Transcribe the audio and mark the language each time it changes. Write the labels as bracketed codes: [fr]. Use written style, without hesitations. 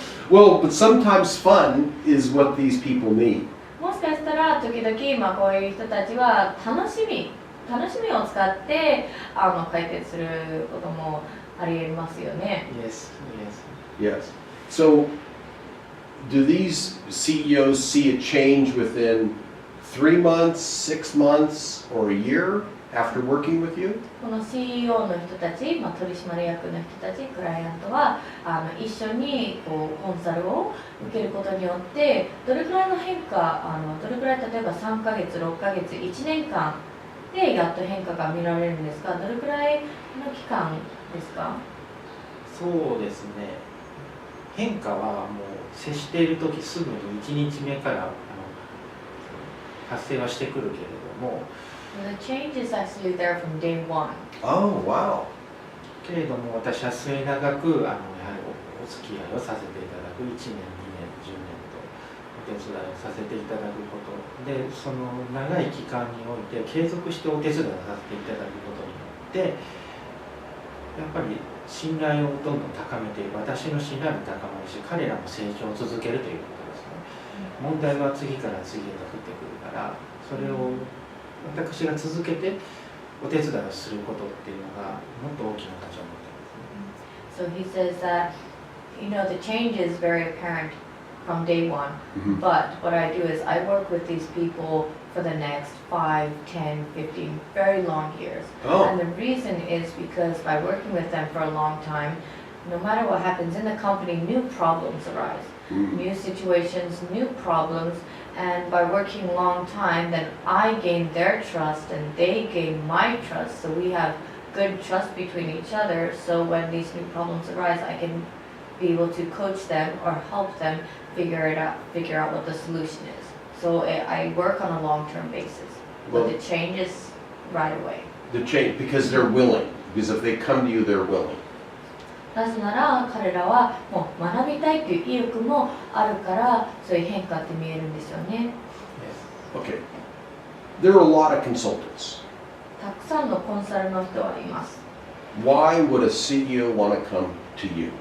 [en] Well, but sometimes fun is what these people need. [ja] もしかしたら時々、こういう人たちは楽しみを使って解決することもありえますよね。 [en] Yes. So, do these CEOs see a change within 3 months, 6 months, or a year after working with you? [ja] この CEO の人たち、取締役の人たち、クライアントは一緒にコンサルを受けることによってどれくらいの変化、どれくらい例えば3ヶ月、6ヶ月、1年間でやっと変化が見られるんですか？どれくらいの期間ですか？そうですね。変化はもう接している時すぐに1日目から発生はしてくるけれども。 [en] The change is actually there from day one. Oh, wow. [ja] けれども私は末永くやはりお付き合いをさせていただく1年、2年、10年とお手伝いをさせていただくことで、その長い期間において継続してお手伝いをさせていただくことによってやっぱり信頼をどんどん高めていく、私の信頼も高まるし、彼らも成長を続けるということですね。問題は次から次へと降ってくるから、それを私が続けてお手伝いをすることっていうのがもっと大きな価値を持っていますね。 [en] So he says that, the change is very apparent from day one. Mhm. But what I do is I work with these people for the next 5, 10, 15, very long years. Oh. And the reason is because by working with them for a long time, no matter what happens in the company, new problems arise. New situations, new problems, and by working a long time, then I gain their trust and they gain my trust. So we have good trust between each other. So when these new problems arise, I can be able to coach them or help them figure out what the solution is. So I work on a long-term basis. But the change is right away. The change, because they're willing. Because if they come to you, they're willing. [ja] なぜなら彼らはもう学びたいという意欲もあるからそういう変化って見えるんですよね。 [en] Okay. There are a lot of consultants. [ja] たくさんのコンサルの人はいます。 [en] Why would a CEO want to come to you?